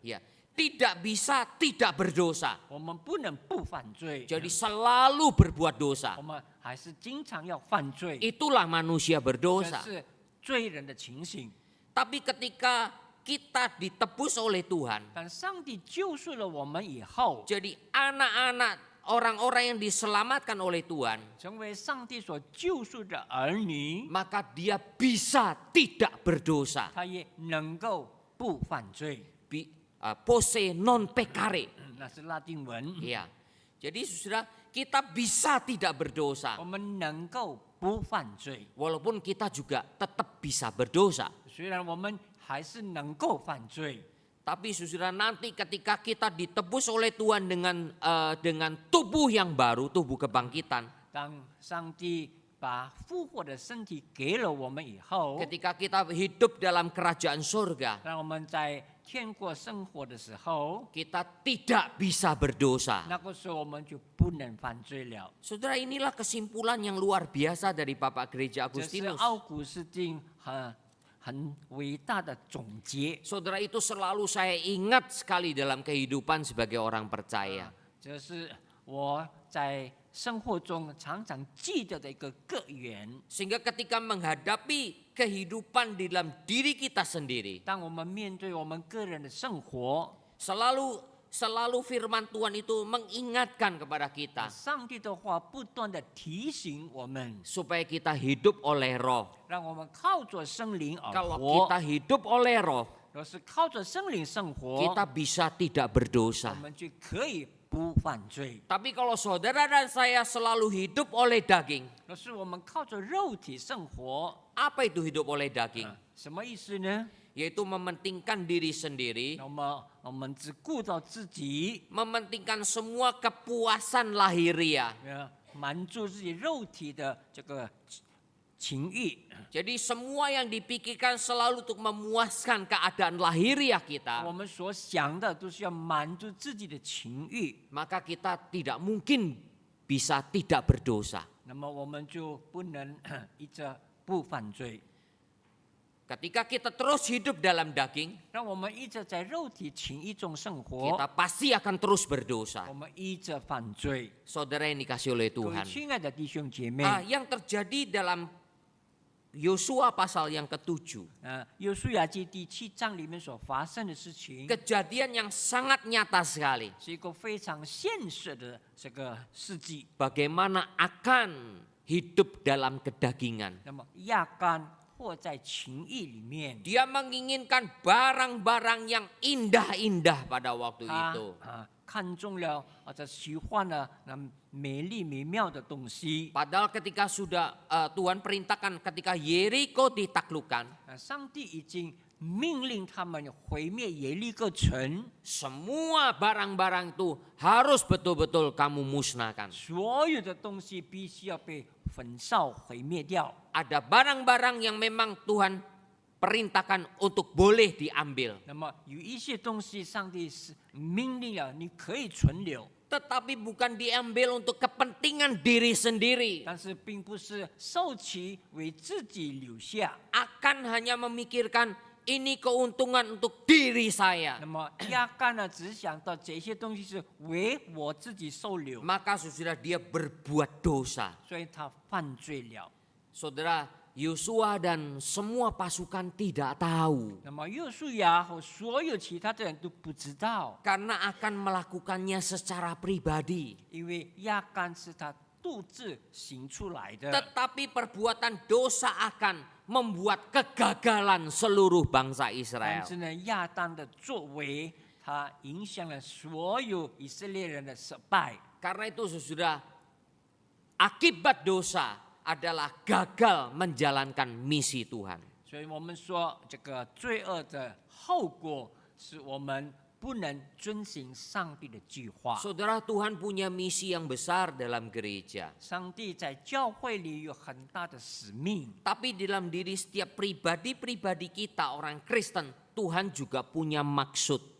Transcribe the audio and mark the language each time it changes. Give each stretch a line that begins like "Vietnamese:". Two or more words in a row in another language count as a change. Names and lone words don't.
Indonesian: Ya, tidak bisa tidak berdosa.
Chinese: 我们不能不犯罪。
Indonesian: Jadi selalu berbuat dosa.
Chinese: 我们还是经常要犯罪，
Indonesian: Itulah manusia
Chinese: 这
Indonesian: berdosa.
Chinese: 是罪人的情形。
Indonesian: Tapi ketika kita ditebus oleh Tuhan,
Chinese: 但上帝救赎了我们以后，
Indonesian: jadi anak-anak orang-orang yang diselamatkan oleh Tuhan,
Chinese: 成为上帝所救赎的儿女，
Indonesian: maka dia bisa tidak berdosa.
Chinese: 他也能够不犯罪。
Latin: Posse non peccare.
Chinese: 那是拉丁文。
Indonesian: Ya. Jadi saudara, kita bisa tidak berdosa.
Chinese: 我们能够不犯罪，
Indonesian: Walaupun kita juga tetap bisa berdosa.
Chinese: 虽然我们还是能够犯罪，
Indonesian: Tapi saudara, nanti ketika kita ditebus oleh Tuhan dengan tubuh yang baru, tubuh kebangkitan.
Chinese: 当上帝把复活的身体给了我们以后，
Indonesian: Ketika kita hidup dalam kerajaan surga,
Chinese: 让我们在天国生活的时候，
Indonesian: kita tidak bisa berdosa.
Chinese: 那个时候我们就不能犯罪了。
Indonesian: Saudara, inilah kesimpulan yang luar biasa dari Bapak Gereja
Chinese: 这是
Indonesian: Agustinus.
Chinese: 奥古斯丁很伟大的总结。
Indonesian: Saudara, itu selalu saya ingat sekali dalam kehidupan sebagai orang percaya.
Chinese: 这是我在生活中常常记得的一个个源。
Indonesian: Sehingga ketika menghadapi kehidupan di dalam diri kita sendiri,
Chinese: 当我们面对我们个人的生活，
Indonesian: selalu firman Tuhan itu mengingatkan kepada kita
Chinese: 上帝的话不断的提醒我们，
Indonesian: supaya kita hidup oleh roh.
Chinese: 让我们靠着圣灵而
Indonesian: Kalau
Chinese: 活
Indonesian: kita。hidup oleh roh,
Chinese: 若是靠着圣灵生活，
Indonesian: kita bisa tidak berdosa.
Chinese: 我们就可以不犯罪。
Indonesian: Tapi kalau saudara dan saya selalu hidup oleh daging,
Chinese: 若是我们靠着肉体生活，
Indonesian: apa itu hidup oleh daging?
Chinese: 什么意思呢？
Indonesian: Yaitu mementingkan diri sendiri,
Chinese: 那么我们只顾到自己，
Indonesian: mementingkan semua kepuasan lahiriah.
Chinese: 满足自己肉体的这个情欲。
Indonesian: Jadi semua yang dipikirkan selalu untuk memuaskan keadaan lahiriah
Chinese: 我
Indonesian: kita,
Chinese: 们所想的都是要满足自己的情欲，
Indonesian: maka kita tidak mungkin bisa tidak berdosa.
Chinese: 那么我们就不能一直不犯罪。
Indonesian: Ketika kita terus hidup dalam daging,
Chinese: 让我们一直在肉体情欲中生活，
Indonesian: kita pasti akan terus berdosa.
Chinese: 我们一直犯罪。
Indonesian: Saudara yang dikasih oleh
Chinese: 各位
Indonesian: Tuhan.
Chinese: 亲爱的弟兄姐妹，
Indonesian: Yang terjadi dalam Yosua pasal yang ke-7,
Chinese: 约书亚记第7章里面所发生的事情，
Indonesian: kejadian yang sangat nyata sekali.
Chinese: 是一个非常现实的这个事迹。
Indonesian: Bagaimana akan hidup dalam kedagingan.
Chinese: 那么亚干活在情欲里面，
Indonesian: Dia menginginkan barang-barang yang indah-indah pada waktu
Chinese: 他
Indonesian: itu.
Chinese: 看中了这喜欢了那美丽美妙的东西。
Indonesian: Padahal ketika sudah Tuhan perintahkan ketika Yeriko ditaklukkan,
Chinese: 上帝已经命令他们毁灭耶利哥城，
Indonesian: semua barang-barang itu harus betul-betul kamu musnahkan.
Chinese: 所有的东西必须要被焚烧毁灭掉。
Indonesian: Ada barang-barang yang memang Tuhan perintahkan untuk boleh diambil.
Chinese: 那么有一些东西，上帝是命令了，你可以存留，
Indonesian: Tetapi bukan diambil untuk kepentingan diri sendiri.
Chinese: 但是并不是收起为自己留下，
Indonesian: Akan hanya memikirkan ini keuntungan untuk diri saya.
Chinese: 那么亚干呢，只想到这些东西是为我自己受留，
Indonesian: Maka saudara dia berbuat dosa.
Chinese: 所以他犯罪了。
Indonesian: Saudara, Yosua dan semua pasukan tidak tahu.
Chinese: 那么约书亚和所有其他的人都不知道，
Indonesian: Karena akan melakukannya secara pribadi.
Chinese: 因为亚干是他独自行出来的。
Indonesian: Tetapi perbuatan dosa akan membuat kegagalan seluruh bangsa
Chinese: 但
Indonesian: Israel.
Chinese: 是呢，亚当的作为，他影响了所有以色列人的失败。
Indonesian: Karena itu saudara, akibat dosa adalah gagal menjalankan misi Tuhan.
Chinese: 所以我们说，这个罪恶的后果是我们不能遵行上帝的计划。
Indonesian: Saudara, Tuhan punya misi yang besar dalam gereja.
Chinese: 上帝在教会里有很大的使命，
Indonesian: Tapi dalam diri setiap pribadi-pribadi kita orang Kristen, Tuhan juga punya maksud.